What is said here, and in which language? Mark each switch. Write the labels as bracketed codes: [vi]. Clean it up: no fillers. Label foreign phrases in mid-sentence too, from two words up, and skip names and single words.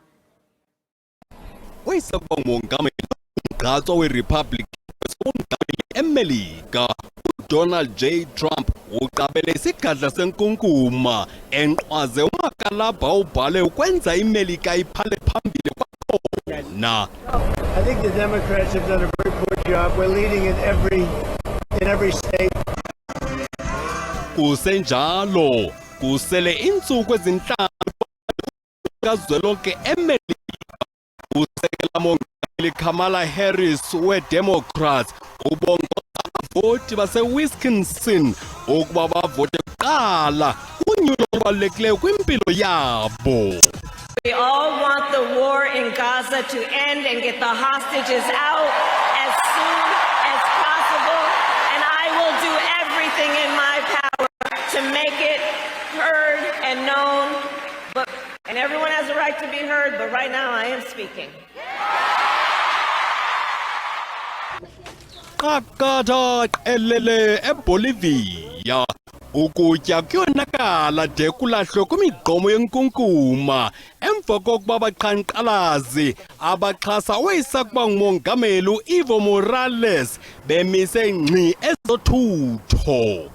[xh] Wayesakuba ngumongameli umgqatso weRepublic eMelika uDonald J. Trump uqabele isigadla senkunkuma enqwaze umakalabha ubhale ukwenza iMelika iphale phambili kwakhona. [en] I think the Democrats have done a very poor job. We're leading in every state. [xh] Kusenjalo kusele insuku ezinhlanu kazwelonke eMelika usekela mongameli Kamala Harris weDemocrats ubongoza abavoti baseWisconsin ukuba bavote kuqala unyulo olubalulekileyo kwimpilo yabo. [en] We all want the war in Gaza to end and get the hostages out as soon as possible, and I will do everything in my power to make it heard and known. And everyone has a right to be heard, but right now I am speaking. [xh] Qaqatha elele eBolivia ukutya kuyonakala de kulahlwe kwimigqomo yenkunkuma emva kokuba abaqhankqalazi abaxhasa owayesakuba ngumongameli Evo Morales bemise ngxi ezothutho.